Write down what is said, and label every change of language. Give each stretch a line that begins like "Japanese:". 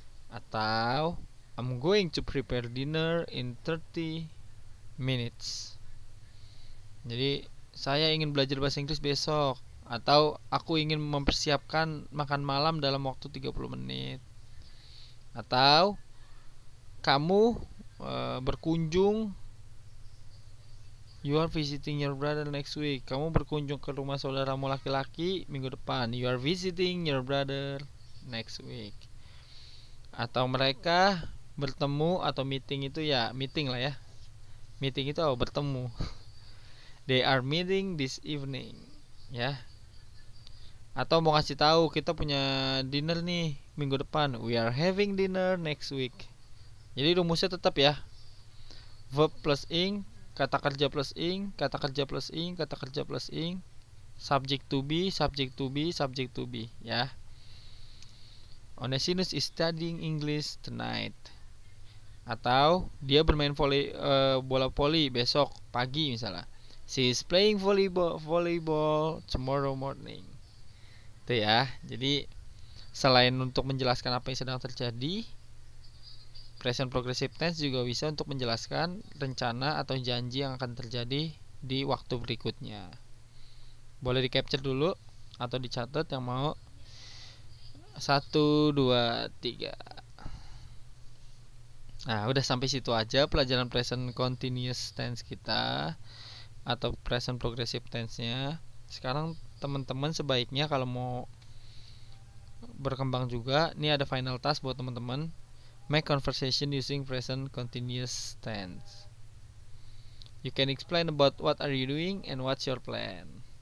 English: Atau I'm going to prepare dinner in 30 minutes.
Indonesian: Jadi saya ingin belajar bahasa Inggris besok. Atau aku ingin mempersiapkan makan malam dalam waktu 30 menit. Atau kamu berkunjung,
English: you are visiting your brother next week.
Indonesian: Kamu berkunjung ke rumah saudaramu laki-laki minggu depan.
English: You are visiting your brother next week.
Indonesian: Atau mereka bertemu atau meeting, itu ya meeting lah ya. Meeting itu bertemu.
English: They are meeting this evening,
Indonesian: ya. Atau mau kasih tahu kita punya dinner nih minggu depan.
English: We are having dinner next week.
Indonesian: Jadi rumusnya tetap ya. Verb plus ing, kata kerja plus ing, kata kerja plus ing, kata kerja plus ing,
English: subject to be, subject to be,
Indonesian: subject to be, ya.
English: Onesimus is studying English tonight.
Indonesian: Atau dia bermain bola voli besok pagi misalnya.
English: She is playing volleyball tomorrow morning.
Indonesian: Itu ya. Jadi selain untuk menjelaskan apa yang sedang terjadi, present progressive tense juga bisa untuk menjelaskan rencana atau janji yang akan terjadi di waktu berikutnya. Boleh di capture dulu atau dicatat yang mau. 1, 2, 3. Nah, udah sampai situ aja pelajaran present continuous tense kita atau present progressive tense-nya. Sekarang teman-teman sebaiknya kalau mau berkembang juga, ini ada final task buat teman-teman.
English: Make conversation using present continuous tense. You can explain about what are you doing and what's your plan.